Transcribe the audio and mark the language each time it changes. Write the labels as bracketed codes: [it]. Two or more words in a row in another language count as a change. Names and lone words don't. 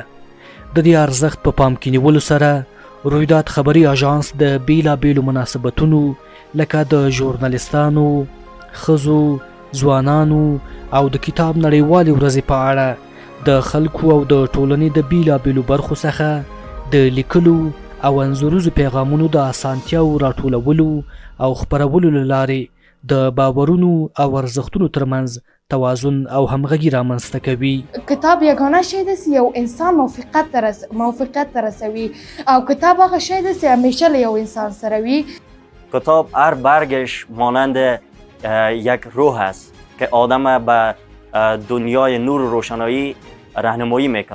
[ps] د دې ارزښت په پام کې نیولو سره رویداد خبري اژانس د بیلابیلو مناسبتونو لکه د ژورنالیستانو، ښځو، ځوانانو او د کتاب نړیوالې ورځې په اړه د خلکو او د ټولنې د بیلابیلو برخو څخه د لیکلو او انځوریزو پیغامونو د اسانتیاو راټولولو او خپرولو له لارې د باورونو او ارزښتونو ترمنځ توازن او همغږي رامنځته کوي. کتاب یگانه شی دی چې یو انسان موفقیت ته رسوي او کتاب هغه شی دی چې همیشه له یو انسان سره وي. [fa] کتاب هر برگش مانند یک روح است که آدم به دنیای نور و روشنایی راهنمایی میکنه.